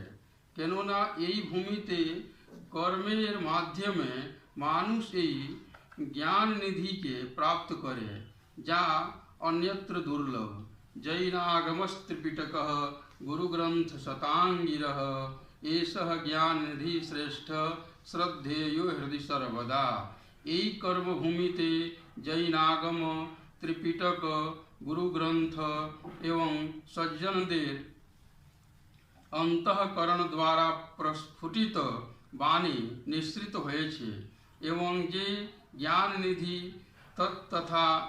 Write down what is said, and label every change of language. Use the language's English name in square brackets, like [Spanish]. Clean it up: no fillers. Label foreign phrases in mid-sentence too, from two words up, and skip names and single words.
[Bangla] কেননা এই ভূমিতে কর্মের মাধ্যমে মানুষ এই জ্ঞান নিধিকে প্রাপ্ত করে, যা অন্যত্র দুর্লভ। [Sanskrit] জৈনাগমস্ত্রিপিটকः গুরুগ্রন্থ শতাঙ্গিরः एषः ज्ञान निधि श्रेष्ठ श्रद्धेयो हृदय सर्वदा। [Bangla] এই কর্মভূমিতে জৈনাগম ত্রিপিটক গুরু গ্রন্থ এবং সজ্জনদের অন্তঃকরণ দ্বারা প্রস্ফুটিত বাণী নিঃসৃত হয়েছে এবং যে জ্ঞান নিধি তথা